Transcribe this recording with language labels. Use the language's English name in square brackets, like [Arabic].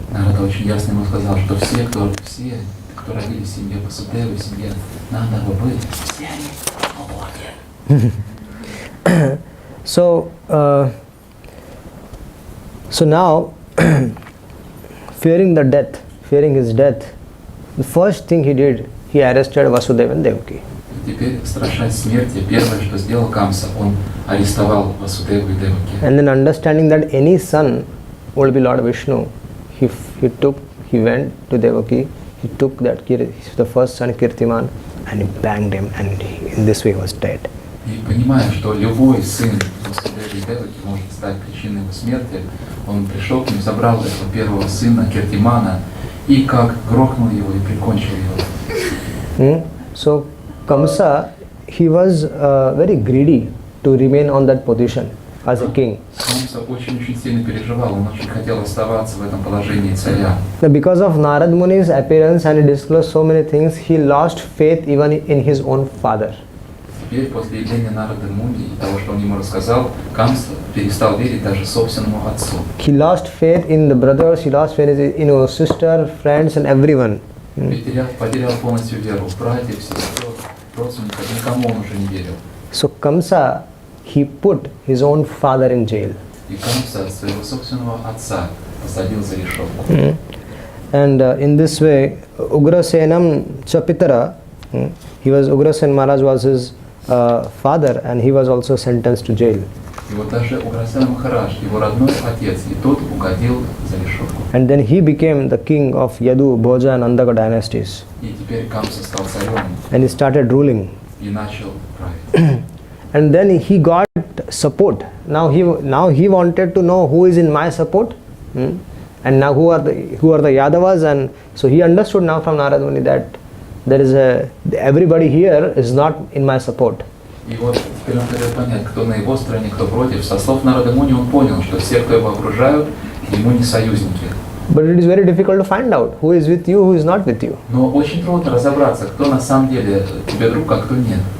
[Russian] Нарада очень ясно ему сказал, что все, кто родились в семье Васудева, в семье Нанда Бабы, все они боги. [English] So now, fearing his death, the first thing he did, he arrested Vasudeva and Devaki. [Russian] Теперь, страшась смерти, первое, что сделал Камса, он арестовал Васудеву и Деваки. [English] And then understanding that any son would be Lord Vishnu, he went to Devaki, he took the first son Kirtiman and he banged him, and in this way he was dead. [Russian] И понимая, что любой сын Васудевы и Деваки может стать причиной его смерти, он пришел к ним, забрал этого первого сына Киртимана и как грохнул его и прикончил его. [English] So Kamsa, he was very greedy to remain on that position as a king. [Russian] Камса очень сильно переживал, он очень хотел оставаться в этом положении царя. [English] Because of Narad Muni's appearance and he disclosed so many things, he lost faith even in his own father. [Russian] теперь, после явления Нарады Муни и того, что он ему рассказал, Камса перестал верить даже собственному отцу. [English] He lost faith in the brothers, he lost faith in his sister, friends and everyone. [Russian] Потерял полностью веру в братьев, сестер, родственников, никому он уже не верил. [English] So Kamsa, he put his own father in jail. [Russian] И Камса своего собственного отца посадил за решетку. [English] And in this way, [Sanskrit] Ugrasenam Chapitara, [English] Ugrasen Maharaj was his father and he was also sentenced to jail. [Russian] И вот даже Уграсен Махарадж, его родной отец, и тот угодил за решетку. [English] And then he became the king of Yadu, Bhoja and Andaka dynasties. [Russian] И теперь Камса стал царем [English] And he started ruling. [Russian] и начал править. [English] And then he got support. Now he wanted to know who is in my support, and now who are the Yadavas, and so he understood now from Narada Muni that everybody here is not in my support. [Russian] И вот теперь он хотел понять, кто на его стороне, кто против. Со слов Нарады Муни он понял, что все, кто его окружают, ему не союзники. [English] But it is very difficult to find out who is with you, who is not with you. [Russian] Но очень трудно разобраться, кто на самом деле тебе друг, а кто нет.